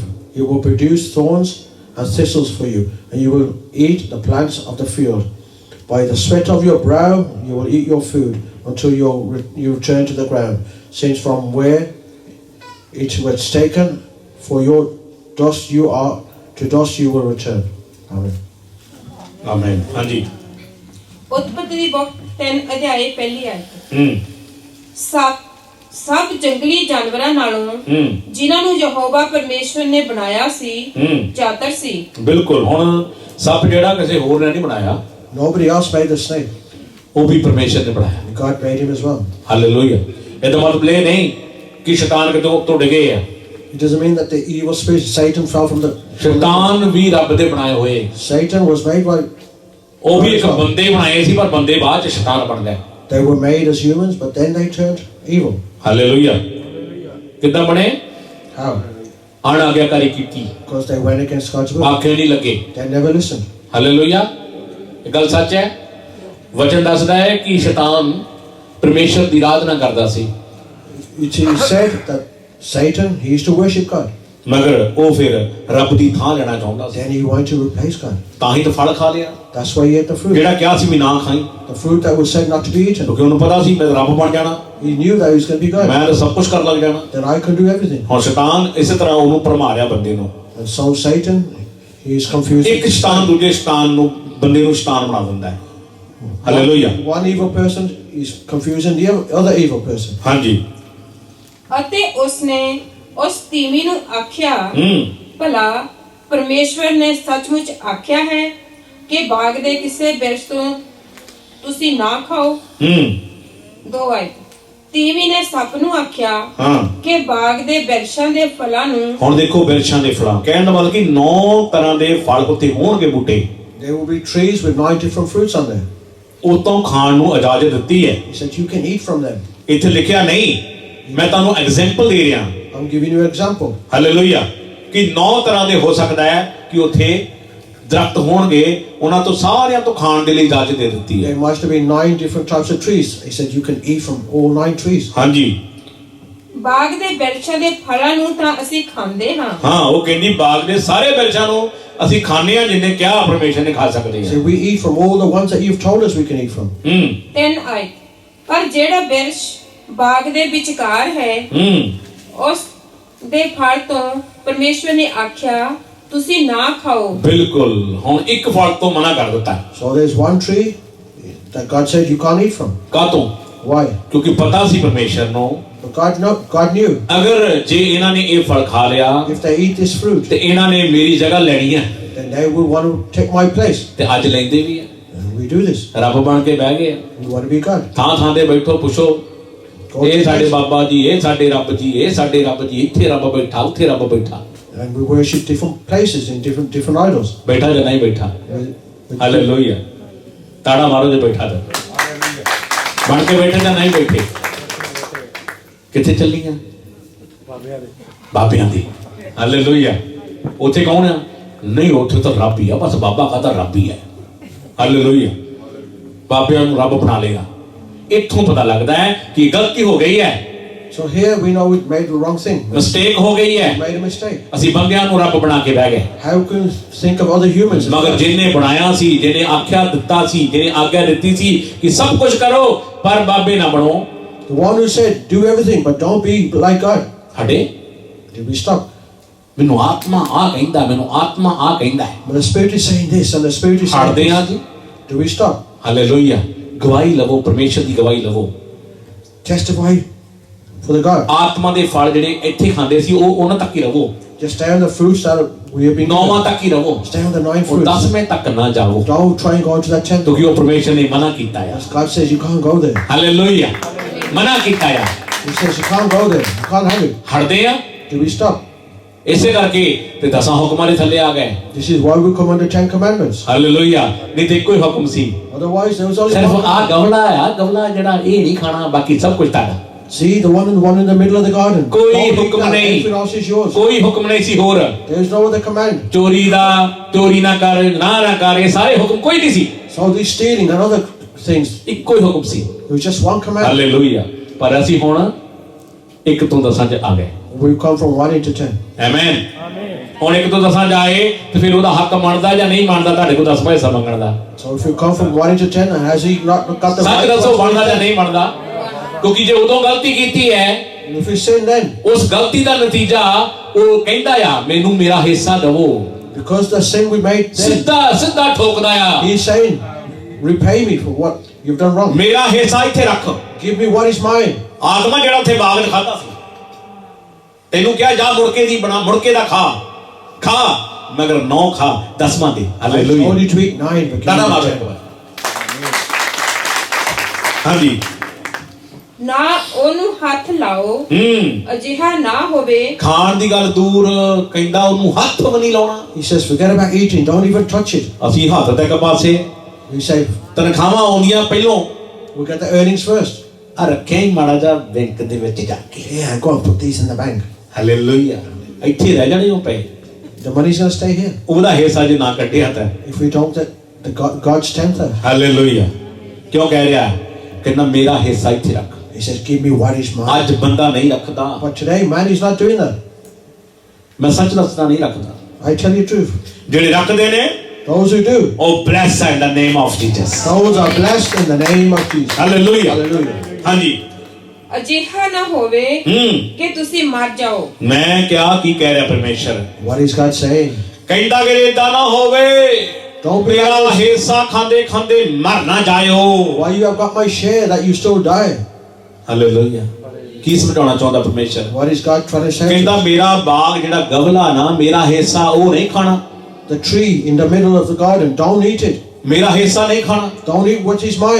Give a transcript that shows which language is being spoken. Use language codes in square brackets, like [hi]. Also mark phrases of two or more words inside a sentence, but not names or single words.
[en] You will produce thorns and thistles for you, and you will eat the plants of the field. By the sweat of your brow you will eat your food until you return to the ground, since from where it was taken, for your dust you are, to dust you will return. Amen. [pa] ਆਮੇਨ। ਹਾਂਜੀ। ਉਤਪਤੀ ਦੀ ਬੁੱਕ 3 ਅਧਿਆਏ ਪਹਿਲੀ ਆਇਤ। ਹੂੰ। ਸਭ ਜੰਗਲੀ ਜਾਨਵਰਾਂ ਨਾਲੋਂ ਜਿਨ੍ਹਾਂ ਨੂੰ ਯਹੋਵਾ ਪਰਮੇਸ਼ਵਰ ਨੇ ਬਣਾਇਆ ਸੀ ਜ਼ਿਆਦਾਤਰ ਸੀ। ਬਿਲਕੁਲ। ਹੁਣ ਸੱਪ ਜਿਹੜਾ ਕਿਸੇ ਹੋਰ ਨੇ ਨਹੀਂ ਬਣਾਇਆ। [en] Nobody else made the snake. [pa] ਉਹ ਵੀ ਪਰਮੇਸ਼ਰ ਨੇ ਬਣਾਇਆ। [en] God made him as well. [pa] ਹਾਲੇਲੂਇਆ। ਇਹਦਾ ਮਤਲਬ ਇਹ ਨਹੀਂ ਕਿ ਸ਼ੈਤਾਨ ਕਿਤੋਂ ਉੱਤੋਂ ਡਿੱਗੇ ਆ। [en] It doesn't mean that the evil spirit Satan fell from the. [pa] ਸ਼ੈਤਾਨ ਵੀ ਰੱਬ ਦੇ ਬਣਾਏ ਹੋਏ। [en] Satan was made by. [pa] ਉਹ ਵੀ ਇੱਕ ਬੰਦੇ ਬਣਾਏ ਸੀ, ਪਰ ਬੰਦੇ ਬਾਅਦ ਚ ਸ਼ੈਤਾਨ ਬਣ ਗਏ। [en] They were made as humans, but then they turned evil. [pa] ਹਾਲੇਲੂਇਆ। ਕਿੱਦਾਂ ਬਣੇ? [en] How? [pa] ਅਣਆਗਿਆਕਾਰੀ ਕੀਤੀ। [en] Because they went against God's will. [pa] ਆਖੇ ਨਹੀਂ ਲੱਗੇ। [en] They never listened. [pa] ਹਾਲੇਲੂਇਆ। ਇਹ ਗੱਲ ਸੱਚ ਹੈ। ਵਚਨ ਦੱਸਦਾ ਹੈ ਕਿ ਸ਼ੈਤਾਨ ਪਰਮੇਸ਼ਰ ਦੀ ਆਰਾਧਨਾ ਕਰਦਾ ਸੀ। [en] It is said that Satan, he used to worship God. [pa] ਮਗਰ ਉਹ ਫਿਰ ਰੱਬ ਦੀ ਥਾਂ ਲੈਣਾ ਚਾਹੁੰਦਾ ਸੀ। [en] Then he wanted to replace God. [pa] ਤਾਂ ਹੀ ਤਾਂ ਫਲ ਖਾ ਲਿਆ। [en] That's why he ate the fruit. [pa] ਜਿਹੜਾ ਕਿਹਾ ਸੀ ਵੀ ਨਾ ਖਾਈ। [en] The fruit that was said not to be eaten. [pa] ਕਿਉਂਕਿ ਉਹਨੂੰ ਪਤਾ ਸੀ ਮੈਂ ਰੱਬ ਬਣ ਜਾਣਾ। [en] He knew that he was going to be God. [pa] ਮੈਂ ਤਾਂ ਸਭ ਕੁਝ ਕਰ ਲੱਗ ਜਾਣਾ। [en] Then I can do everything. [pa] ਹੁਣ ਸ਼ੈਤਾਨ ਇਸੇ ਤਰ੍ਹਾਂ ਉਹਨੂੰ ਭਰਮਾ ਰਿਹਾ ਬੰਦੇ ਨੂੰ। [en] And so Satan, he is confused. [pa] ਇੱਕ ਸ਼ੈਤਾਨ ਦੂਜੇ ਸ਼ੈਤਾਨ ਨੂੰ ਬੰਦੇ ਨੂੰ ਸ਼ੈਤਾਨ ਬਣਾ ਦਿੰਦਾ ਹੈ। ਹਾਲੇਲੂਇਆ। [en] One evil person is confusing the other evil person. [pa] ਹਾਂਜੀ। ਅਤੇ ਉਸਨੇ ਉਸ ਤੀਵੀ ਨੂੰ ਆਖਿਆ, ਭਲਾ ਪਰਮੇਸ਼ਵਰ ਨੇ ਸੱਚਮੁੱਚ ਆਖਿਆ ਹੈ ਕਿ ਬਾਗ ਦੇ ਕਿਸੇ ਬਿਰਛ ਤੋਂ ਤੁਸੀਂ ਨਾ ਖਾਓ। 2 ਆਇਤ। ਤੀਵੀ ਨੇ ਸੱਪ ਨੂੰ ਆਖਿਆ ਕਿ ਬਾਗ ਦੇ ਬਿਰਛਾਂ ਦੇ ਫਲਾਂ ਨੂੰ। ਹੁਣ ਦੇਖੋ ਬਿਰਛਾਂ ਦੇ ਫਲਾਂ ਕਹਿਣ ਦਾ ਮਤਲਬ ਕਿ 9 ਤਰ੍ਹਾਂ ਦੇ ਫਲ ਉੱਤੇ ਹੋਣਗੇ ਬੂਟੇ। [en] There will be trees with 9 different fruits on them. [pa] ਉਹ ਤੋਂ ਖਾਣ ਨੂੰ ਇਜਾਜ਼ਤ ਦਿੱਤੀ ਹੈ। [en] He said you can eat from them. [pa] ਇੱਥੇ ਲਿਖਿਆ ਨਹੀਂ, ਮੈਂ ਤੁਹਾਨੂੰ ਐਗਜ਼ਾਮਪਲ ਦੇ ਰਿਹਾ। [en] I'm giving you an example. [pa] ਹਾਲੇਲੂਇਆ। ਕਿ 9 ਤਰ੍ਹਾਂ ਦੇ ਹੋ ਸਕਦਾ ਹੈ ਕਿ ਉੱਥੇ ਦਰਖਤ ਹੋਣਗੇ, ਉਹਨਾਂ ਤੋਂ ਸਾਰਿਆਂ ਤੋਂ ਖਾਣ ਦੇ ਲਈ ਇਜਾਜ਼ਤ ਦੇ ਦਿੱਤੀ ਹੈ। [en] There must have been 9 different types of trees. He said you can eat from all 9 trees. [pa] ਹਾਂਜੀ। ਬਾਗ ਦੇ ਬਿਰਛਾਂ ਦੇ ਫਲਾਂ ਨੂੰ ਤਾਂ ਅਸੀਂ ਖਾਂਦੇ ਹਾਂ। ਹਾਂ, ਉਹ ਕਹਿੰਦੀ ਬਾਗ ਦੇ ਸਾਰੇ ਬਿਰਛਾਂ ਨੂੰ ਅਸੀਂ ਖਾਂਦੇ ਹਾਂ, ਜਿੰਨੇ ਕਿਹਾ ਪਰਮੇਸ਼ਰ ਨੇ ਖਾ ਸਕਦੇ ਹਾਂ। [en] So we eat from all the ones that you've told us we can eat from. [pa] 3 ਆਇਤ। ਪਰ ਜਿਹੜਾ ਬਿਰਛ ਬਾਗ ਦੇ ਵਿਚਕਾਰ ਹੈ, ਉਸ ਦੇ ਫਲ ਤੋਂ ਪਰਮੇਸ਼ਵਰ ਨੇ ਆਖਿਆ ਤੁਸੀਂ ਨਾ ਖਾਓ। ਬਿਲਕੁਲ। ਹੁਣ ਇੱਕ ਫਲ ਤੋਂ ਮਨਾ ਕਰ ਦਿੱਤਾ। [en] So there's one tree that God said you can't eat from. [pa] ਕਾਹਤੋਂ? [en] Why? [pa] ਕਿਉਂਕਿ ਪਤਾ ਸੀ ਪਰਮੇਸ਼ਰ ਨੂੰ [en] But God knew. [pa] ਅਗਰ ਜੇ ਇਹਨਾਂ ਨੇ ਇਹ ਫਲ ਖਾ ਲਿਆ, [en] if they eat this fruit, [pa] ਤੇ ਇਹਨਾਂ ਨੇ ਮੇਰੀ ਜਗ੍ਹਾ ਲੈਣੀ ਹੈ। [en] then they will want to take my place. [pa] ਤੇ ਅੱਜ ਲੈਂਦੇ ਵੀ ਆ। [en] And we do this. [pa] ਰੱਬ ਬਣ ਕੇ ਬਹਿ ਗਏ। [en] We want to be God. [pa] ਥਾਂ ਥਾਂ ਤੇ ਬੈਠੋ, ਪੁੱਛੋ ਇਹ ਸਾਡੇ ਬਾਬਾ ਜੀ, ਇਹ ਸਾਡੇ ਰੱਬ ਜੀ, ਇਹ ਸਾਡੇ ਰੱਬ ਜੀ, ਇੱਥੇ ਰੱਬ ਬੈਠਾ, ਉੱਥੇ ਰੱਬ ਬੈਠਾ। [en] And we worship different places in different idols. [pa] ਬੈਠਾ ਜਾਂ ਨਹੀਂ ਬੈਠਾ? ਹਾਲੇਲੂਇਆ। ਤਾੜਾ ਮਾਰੋ ਜੇ ਬੈਠਾ ਤਾਂ। ਬਣ ਕੇ ਬੈਠੇ ਜਾਂ ਨਹੀਂ ਬੈਠੇ? ਕਿੱਥੇ ਚੱਲੀਆਂ? ਬਾਬਿਆਂ ਦੀ। ਹਾਲੇਲੂਇਆ। ਉੱਥੇ ਕੌਣ ਆ? ਨਹੀਂ, ਉੱਥੇ ਤਾਂ ਰੱਬ ਹੀ ਆ, ਬਸ ਬਾਬਾ ਕਹਤਾ ਰੱਬ ਹੀ ਹੈ। ਹਾਲੇਲੂਇਆ। ਬਾਬਿਆਂ ਨੂੰ ਰੱਬ ਬਣਾ ਲੇਗਾ। ਇੱਥੋਂ ਪਤਾ ਲੱਗਦਾ ਹੈ ਕਿ ਗਲਤੀ ਹੋ ਗਈ ਹੈ। [en] So here we know we made the wrong thing. [pa] ਮਿਸਟੇਕ ਹੋ ਗਈ ਹੈ। [en] We made a mistake. [pa] ਅਸੀਂ ਬੰਦਿਆਂ ਨੂੰ ਰੱਬ ਬਣਾ ਕੇ ਬਹਿ ਗਏ। [en] How can we think of other humans? [pa] ਮਗਰ ਜਿਹਨੇ ਬਣਾਇਆ ਸੀ, ਜਿਹਨੇ ਆਖਿਆ ਦਿੱਤਾ ਸੀ, ਜਿਹਨੇ ਆਗਿਆ ਦਿੱਤੀ ਸੀ ਕਿ ਸਭ ਕੁਝ ਕਰੋ ਪਰ ਬਾਬੇ ਨਾ ਬਣੋ। [en] The one who said do everything but don't be like God. [pa] ਸਾਡੇ [en] Did we stop? [pa] ਮੈਨੂੰ ਆਤਮਾ ਆ ਕਹਿੰਦਾ, ਮੈਨੂੰ ਆਤਮਾ ਆ ਕਹਿੰਦਾ ਹੈ। [en] But the Spirit is saying this and the Spirit is saying [pa] ਹਟਦੇ ਆ [en] this. [pa] ਜੀ। [en] Do we stop? [pa] ਹਾਲੇਲੂਇਆ। ਗਵਾਹੀ ਲਵੋ, ਪਰਮੇਸ਼ਰ ਦੀ ਗਵਾਹੀ ਲਵੋ। [en] Testify for the God. [pa] ਆਤਮਾ ਦੇ ਫਲ ਜਿਹੜੇ ਇੱਥੇ ਖਾਂਦੇ ਸੀ ਉਹ ਉਹਨਾਂ ਤੱਕ ਹੀ ਰਹੋ। [en] Just stay on the fruits that we have been. [pa] 9ਵਾਂ ਤੱਕ ਹੀ ਰਹੋ। [en] Stay on the 9 [pa] ਉਹ [en] fruits. [pa] 10ਵੇਂ ਤੱਕ ਨਾ ਜਾਓ। [en] Don't try and go to that 10th. [pa] ਕਿਉਂਕਿ ਉਹ ਪਰਮੇਸ਼ਰ ਨੇ ਮਨਾ ਕੀਤਾ ਹੈ। [en] God says you can't go there. [pa] ਹਾਲੇਲੂਇਆ। ਮਨਾ ਕੀਤਾ ਆ, [en] He says you can't go there, you can't have it. [pa] ਹਟਦੇ ਆ। [en] Do we stop? [pa] ਇਸੇ ਕਰਕੇ ਤੇ 10 ਹੁਕਮਾਂ ਦੇ ਥੱਲੇ ਆ ਗਏ। [en] This is why we come under 10 commandments. [pa] ਹਾਲੇਲੂਇਆ। ਨਹੀਂ ਤੇ ਇੱਕੋ ਹੀ ਹੁਕਮ ਸੀ, [en] Otherwise there was only [pa] ਸਿਰਫ [en] one. [pa] ਆ ਗਵਲਾ ਆ, ਗਵਲਾ ਜਿਹੜਾ ਇਹ ਨਹੀਂ ਖਾਣਾ, ਬਾਕੀ ਸਭ ਕੁਝ ਤੁਹਾਡਾ। [en] See the one in the middle of the garden. [pa] ਕੋਈ [en] Don't eat [pa] ਹੁਕਮ [en] that, [pa] ਨਹੀਂ, [en] everything else is yours. [pa] ਕੋਈ ਹੁਕਮ ਨਹੀਂ ਸੀ ਹੋਰ। [en] There is no other command. [pa] ਚੋਰੀ ਦਾ, ਚੋਰੀ ਨਾ ਕਰ, ਨਾ ਕਰ, ਇਹ ਸਾਰੇ ਹੁਕਮ ਕੋਈ ਨਹੀਂ ਸੀ, [en] So this stealing and other things, [pa] ਇੱਕੋ ਹੀ ਹੁਕਮ ਸੀ। [en] it was just one command. [pa] ਹਾਲੇਲੂਇਆ। ਪਰ ਅਸੀਂ ਹੁਣ 1 ਤੋਂ 10 ਚ ਆ ਗਏ। [en] We've come from 1 into 10. [pa] ਆਮੇਨ। ਹੁਣ 1 ਤੋਂ 10 ਜਾਏ ਤੇ ਫਿਰ ਉਹਦਾ ਹੱਕ ਮੰਨਦਾ ਜਾਂ ਨਹੀਂ ਮੰਨਦਾ ਤੁਹਾਡੇ ਕੋਲ 10 ਪੈਸਾ ਮੰਗਣ ਦਾ। [en] So if you come from 1 into 10, and has he not got the [pa] ਸੱਚ [en] right [pa] ਦੱਸੋ, [en] to [pa] ਮੰਨਦਾ ਜਾਂ [en] 10? [pa] ਨਹੀਂ ਮੰਨਦਾ? ਕਿਉਂਕਿ ਜੇ ਉਦੋਂ ਗਲਤੀ ਕੀਤੀ ਹੈ, [en] And if we sin then, [pa] ਉਸ ਗਲਤੀ ਦਾ ਨਤੀਜਾ ਉਹ ਕਹਿੰਦਾ ਆ ਮੈਨੂੰ ਮੇਰਾ ਹਿੱਸਾ ਦਵੋ। [en] because the sin we made then, [pa] ਸਿੱਧਾ ਸਿੱਧਾ ਠੋਕਦਾ ਆ, [en] he's saying, repay me for what you've done wrong. [pa] ਮੇਰਾ ਹਿੱਸਾ ਇੱਥੇ ਰੱਖ। [en] Give me what is mine. [pa] ਆਦਮਾ ਜਿਹੜਾ ਉੱਥੇ ਬਾਗ 'ਚ ਖਾਦਾ ਸੀ, ਤੈਨੂੰ ਕਿਹਾ ਜਾ ਮੁੜਕੇ ਦੀ ਬਣਾ, ਮੁੜਕੇ ਦਾ ਖਾ ਮਗਰ 9 ਖਾ, 10ਵਾਂ ਦੇ। [en] I [pa] ਹਾਲੇਲੂਇਆ। [en] told you to eat 9, but give [pa] ਤਾੜਾ [en] me [pa] ਮਾਰੋ [en] 10. [pa] ਇੱਕ ਵਾਰ। ਹਾਂਜੀ। ਨਾ ਉਹਨੂੰ ਹੱਥ ਲਾਓ, ਅਜਿਹਾ ਨਾ ਹੋਵੇ। ਖਾਣ ਦੀ ਗੱਲ ਦੂਰ, ਕਹਿੰਦਾ ਉਹਨੂੰ ਹੱਥ ਵੀ ਨਹੀਂ ਲਾਉਣਾ। [en] He says, forget about eating, don't even touch it. [pa] ਅਸੀਂ ਹੱਥ ਤੇ ਇੱਕ ਪਾਸੇ, [en] We say, [pa] ਤਨਖਾਹਾਂ ਆਉਂਦੀਆਂ ਪਹਿਲੋਂ, [en] we get the earnings first. [pa] ਆ ਰੱਖਿਆ ਹੀ ਮਾੜਾ ਜਿਹਾ ਬੈਂਕ ਦੇ ਵਿੱਚ ਜਾ ਕੇ। [en] Yeah, go and put these in the bank. [pa] ਹਾਲੇਲੂਇਆ। ਇੱਥੇ ਰਹਿ ਜਾਣੇ ਉਹ ਪਏ, [en] The money's going to stay here. [pa] ਉਹਦਾ ਹਿੱਸਾ ਜੇ ਨਾ ਕੱਢਿਆ ਤਾਂ। [en] If we don't get God's tenth, [pa] ਹਾਲੇਲੂਇਆ। ਕਿਉਂ ਕਹਿ ਰਿਹਾ? ਕਹਿੰਦਾ ਮੇਰਾ ਹਿੱਸਾ ਇੱਥੇ ਰੱਖ। [en] he says, give me what is mine. [pa] ਅੱਜ ਬੰਦਾ ਨਹੀਂ ਰੱਖਦਾ, [en] But today, man is not doing that. [pa] ਮੈਂ ਸੱਚ ਦੱਸਦਾ ਨਹੀਂ ਰੱਖਦਾ। [en] I tell you the truth. [pa] ਜਿਹੜੇ ਰੱਖਦੇ ਨੇ [en] Those who do, ਉਹ blessed in the name of Jesus. those are blessed in the name of Jesus. [pa] ਹਾਲੇਲੂਇਆ। [en] Hallelujah. [pa] ਹਾਂਜੀ। ਅਜਿਹਾ ਨਾ ਹੋਵੇ ਕਿ ਤੁਸੀਂ ਮਰ ਜਾਓ। ਮੈਂ ਕਿਹਾ ਕੀ ਕਹਿ ਰਿਹਾ ਪਰਮੇਸ਼ਰ? [en] What is God saying? [pa] ਕਹਿੰਦਾ ਕਿ ਏਦਾਂ ਨਾ ਹੋਵੇ, [en] Don't be [pa] ਮੇਰਾ [en] like this. [pa] ਹਿੱਸਾ ਖਾਂਦੇ ਖਾਂਦੇ ਮਰ ਨਾ ਜਾਇਓ। [en] Why you have got my share that you still die? [pa] ਹਾਲੇਲੂਇਆ। ਕੀ ਸਮਝਾਉਣਾ ਚਾਹੁੰਦਾ ਪਰਮੇਸ਼ਰ? [en] What is God trying to say? [pa] ਕਹਿੰਦਾ ਮੇਰਾ ਬਾਗ ਜਿਹੜਾ ਗਵਲਾ ਨਾ, ਮੇਰਾ ਹਿੱਸਾ ਉਹ ਨਹੀਂ ਖਾਣਾ। [en] The tree in the middle of the garden, don't eat it. [pa] ਮੇਰਾ ਹਿੱਸਾ ਨਹੀਂ ਖਾਣਾ, [en] Don't eat what is mine.